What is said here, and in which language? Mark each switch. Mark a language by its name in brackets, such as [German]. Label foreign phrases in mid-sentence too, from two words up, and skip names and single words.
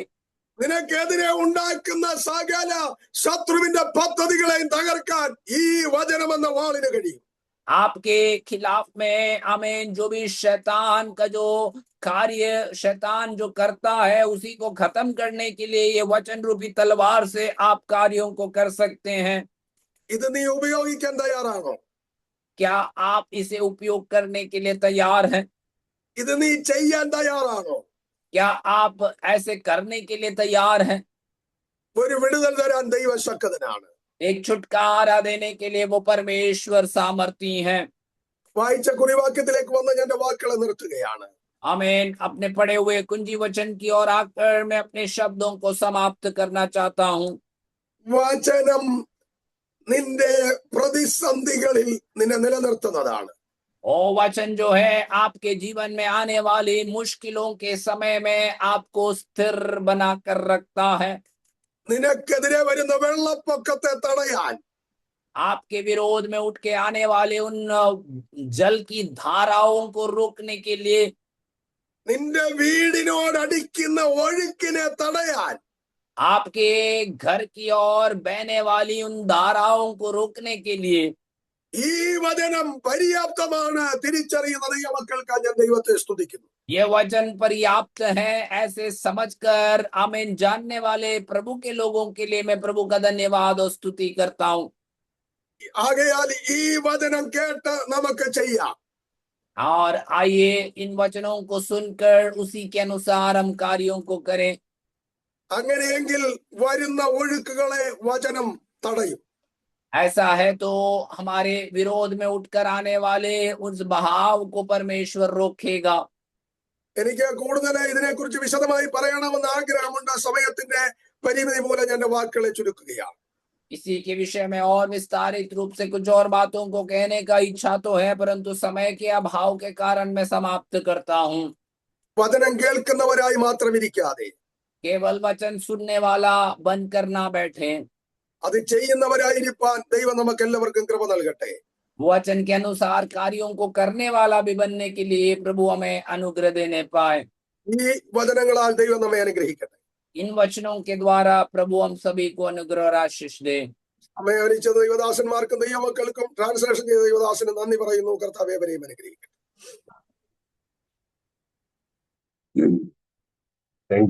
[Malayalam] നിനക്കെതിരെ ഉണ്ടാക്കുന്ന സകല ശത്രുവിന്റെ പദ്ധതികളെയും തകർക്കാൻ ഈ വചനമെന്ന വാളിന് കഴിയും. [Hindi] आपके खिलाफ में आमीन जो भी शैतान का जो कार्य शैतान जो करता है उसी को खत्म करने के लिए ये वचन रूपी तलवार से आप कार्यों को कर सकते हैं. [Malayalam] ഇത് നീ ഉപയോഗിക്കാൻ തയ്യാറാണോ? [Hindi] क्या आप इसे उपयोग करने के लिए तैयार हैं? [Malayalam] ഇത് നീ ചെയ്യാൻ തയ്യാറാണോ? [Hindi] क्या आप ऐसे करने के लिए तैयार हैं? [Malayalam] ഒരു വിടുതൽ തരാൻ ദൈവശക്തനാണ്. [Hindi] एक छुटकारा देने के लिए वो परमेश्वर सामर्थी हैं. [Malayalam] വായിച്ച കുറിവാക്യത്തിലേക്ക് വന്ന് ഞാൻ എൻ്റെ വാക്കുകളെ നിർത്തുകയാണ്. [Hindi] आमीन. अपने पढ़े हुए कुंजी वचन की ओर आकर मैं अपने शब्दों को समाप्त करना चाहता हूँ. [Malayalam] വചനം നിന്റെ പ്രതിസന്ധികളിൽ നിന്നെ നിലനിർത്തുന്നതാണ്. [Hindi] ओ वचन जो है आपके जीवन में आने वाली मुश्किलों के समय में आपको स्थिर बना कर रखता है. [Malayalam] നിനക്കെതിരെ വരുന്ന വെള്ളപ്പൊക്കത്തെ തടയാൻ, [Hindi] आपके विरोध में उठ के आने वाले उन जल की धाराओं को रोकने के लिए, [Malayalam] നിന്റെ വീടിനോടടിക്കുന്ന ഒഴുക്കിനെ തടയാൻ, [Hindi] आपके घर की ओर बहने वाली उन धाराओं को रोकने के लिए [Malayalam] ഈ വചനം പര്യാപ്തമാണ് തിരിച്ചറിയുന്ന ദൈവമക്കൾക്ക് ഞാൻ ദൈവത്തെ സ്തുതിക്കുന്നു. [Hindi] ये वचन पर्याप्त है ऐसे समझकर आमीन जानने वाले प्रभु के लोगों के लिए मैं प्रभु का धन्यवाद और स्तुति करता हूँ. [Malayalam] ആകയാൽ ഈ വചനം കേട്ട് നമുക്ക് ചെയ്യാം. [Hindi] और आइए इन वचनों को सुनकर उसी के अनुसार हम कार्यों को करें. [Malayalam] അങ്ങനെയെങ്കിൽ വരുന്ന ഒഴുക്കുകളെ വചനം തടയും. [Hindi] ऐसा है तो हमारे विरोध में उठकर आने वाले उस बहाव को परमेश्वर रोकेगा. [Malayalam] എനിക്ക് കൂടുതൽ ഇതിനെക്കുറിച്ച് വിശദമായി പറയണമെന്ന് ആഗ്രഹമുണ്ട്. സമയത്തിന്റെ പരിമിതി മൂലം ഞാൻ എൻ്റെ വാക്കുകളെ ചുരുക്കുകയാണ്. [Hindi] इसी के विषय में और विस्तारित रूप से कुछ और बातों को कहने का इच्छा तो है, परंतु समय के अभाव के कारण मैं समाप्त करता हूँ. [Malayalam] വചനം കേൾക്കുന്നവരായി മാത്രം ഇരിക്കാതെ [Hindi] केवल वचन सुनने वाला बनकर ना बैठे, [Malayalam] അത് ചെയ്യുന്നവരായിരിക്കാൻ ദൈവം നമുക്ക് എല്ലാവർക്കും കൃപ നൽകട്ടെ. [Hindi] वचन के अनुसार कार्यों को करने वाला भी बनने के लिए प्रभु हमें अनुग्रह देने पाए. [Malayalam] ഈ വചനങ്ങളാൽ ദൈവം നമ്മെ അനുഗ്രഹിക്കട്ടെ. [Hindi] इन वचनों के द्वारा प्रभु हम सभी को अनुग्रह और आशीष दे. [Malayalam] അമ്മയാനിച്ച ദൈവദാസന്മാർക്കും ദൈവമക്കൾക്കും ട്രാൻസ്ലേഷൻ ചെയ്ത ദൈവദാസന് നന്ദി പറയുന്നു. കർത്താവേ അവരെയും അനുഗ്രഹിക്കട്ടെ. [English] thank you.